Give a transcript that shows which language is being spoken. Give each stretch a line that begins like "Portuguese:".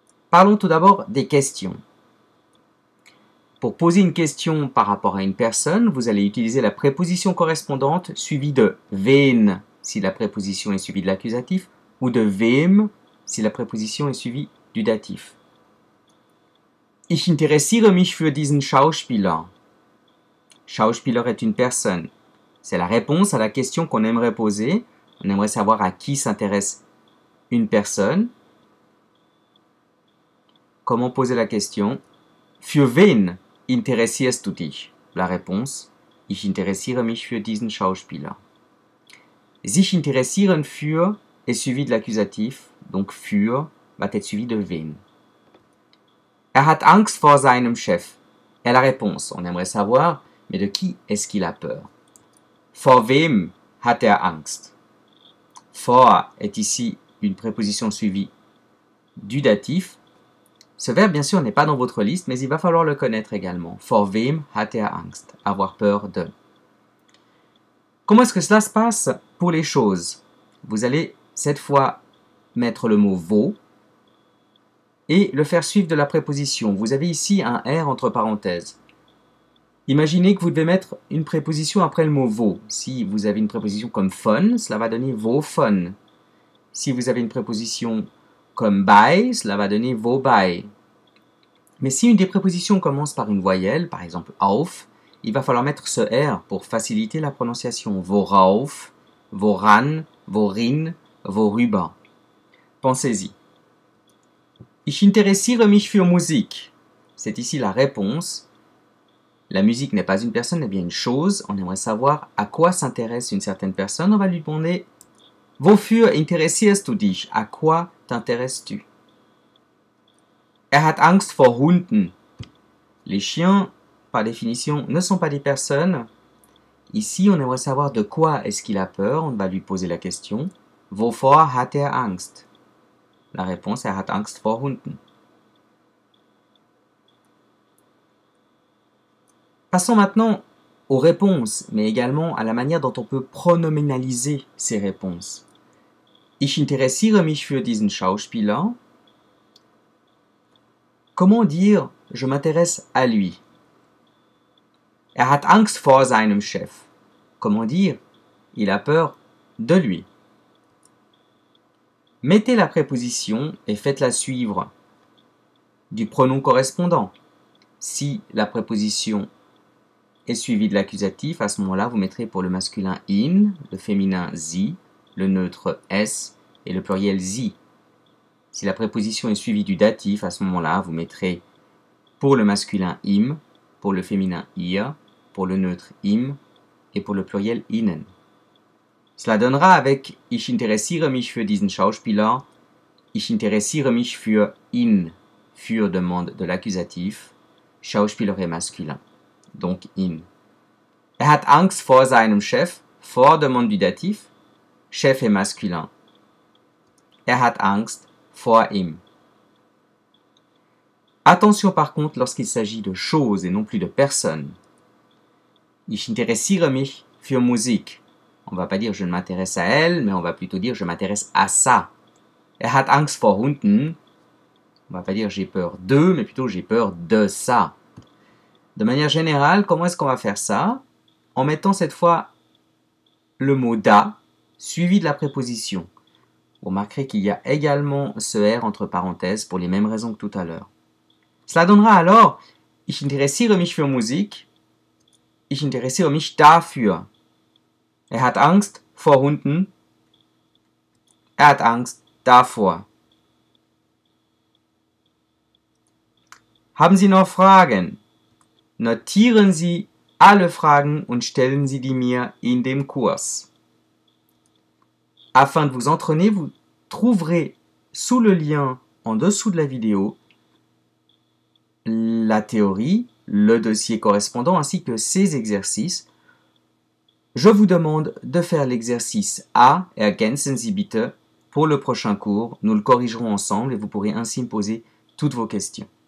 French: Parlons tout d'abord des questions. Pour poser une question par rapport à une personne, vous allez utiliser la préposition correspondante suivie de wen si la préposition est suivie de l'accusatif ou de wem si la préposition est suivie du datif.
German: Ich interessiere mich für diesen Schauspieler.
French: Schauspieler est une personne. C'est la réponse à la question qu'on aimerait poser. On aimerait savoir à qui s'intéresse une personne. Comment poser la question?
German: Für wen interessierst du dich?
French: La réponse,
German: ich interessiere mich für diesen Schauspieler.
French: Sich interessieren für est suivi de l'accusatif, donc für va être suivi de wen.
German: Er hat Angst vor seinem Chef.
French: Est la réponse, on aimerait savoir, mais de qui est-ce qu'il a peur?
German: Vor wem hat er Angst?
French: Vor est ici une préposition suivie du datif. Ce verbe, bien sûr, n'est pas dans votre liste, mais il va falloir le connaître également.
German: Vor wem hat er Angst?
French: Avoir peur de. Comment est-ce que cela se passe pour les choses? Vous allez cette fois mettre le mot wo et le faire suivre de la préposition. Vous avez ici un R entre parenthèses. Imaginez que vous devez mettre une préposition après le mot wo. Si vous avez une préposition comme von, cela va donner wovon. Si vous avez une préposition comme bei, cela va donner wobei. Mais si une des prépositions commence par une voyelle, par exemple auf, il va falloir mettre ce R pour faciliter la prononciation.
German: Worauf, woran, worin, worüber.
French: Pensez-y.
German: Ich interessiere mich für Musik.
French: C'est ici la réponse. La musique n'est pas une personne, mais bien une chose. On aimerait savoir à quoi s'intéresse une certaine personne. On va lui demander
German: Wofür interessierst du dich?
French: À quoi t'intéresses-tu?
German: Er hat Angst vor Hunden.
French: Les chiens, par définition, ne sont pas des personnes. Ici, on aimerait savoir de quoi est-ce qu'il a peur. On va lui poser la question.
German: Wovor hat er Angst?
French: La réponse,
German: er hat Angst vor Hunden.
French: Passons maintenant aux réponses, mais également à la manière dont on peut pronominaliser ces réponses.
German: Ich interessiere mich für diesen Schauspieler.
French: Comment dire « je m'intéresse à lui »
German: Er hat Angst vor seinem Chef.
French: Comment dire « il a peur de lui » Mettez la préposition et faites-la suivre du pronom correspondant. Si la préposition est suivie de l'accusatif, à ce moment-là, vous mettrez pour le masculin in, le féminin sie, le neutre s et le pluriel sie. Si la préposition est suivie du datif, à ce moment-là, vous mettrez pour le masculin im, pour le féminin ihr, pour le neutre im et pour le pluriel innen. Cela donnera avec
German: Ich interessiere mich für diesen Schauspieler, Ich interessiere mich für ihn, für
French: demande de l'accusatif, Schauspieler est masculin, donc ihn.
German: Er hat Angst vor seinem Chef,
French: vor demande du datif, chef est masculin.
German: Er hat Angst vor ihm.
French: Attention par contre lorsqu'il s'agit de choses et non plus de personnes.
German: Ich interessiere mich für Musik.
French: On ne va pas dire je ne m'intéresse à elle, mais on va plutôt dire je m'intéresse à ça. Er hat Angst vor Hunden. On ne va pas dire j'ai peur d'eux, mais plutôt j'ai peur de ça. De manière générale, comment est-ce qu'on va faire ça? En mettant cette fois le mot da suivi de la préposition. Vous remarquerez qu'il y a également ce R entre parenthèses pour les mêmes raisons que tout à l'heure. Cela donnera alors
German: Ich interessiere mich für Musik.
French: Ich interessiere mich dafür.
German: Er hat Angst vor Hunden. Er hat Angst davor. Haben Sie noch Fragen? Notieren Sie alle Fragen und stellen Sie die mir in dem Kurs.
French: Afin de vous entraîner, vous trouverez sous le lien en dessous de la vidéo la théorie, le dossier correspondant ainsi que ces exercices. Je vous demande de faire l'exercice A,
German: ergänzen Sie bitte,
French: pour le prochain cours. Nous le corrigerons ensemble et vous pourrez ainsi me poser toutes vos questions.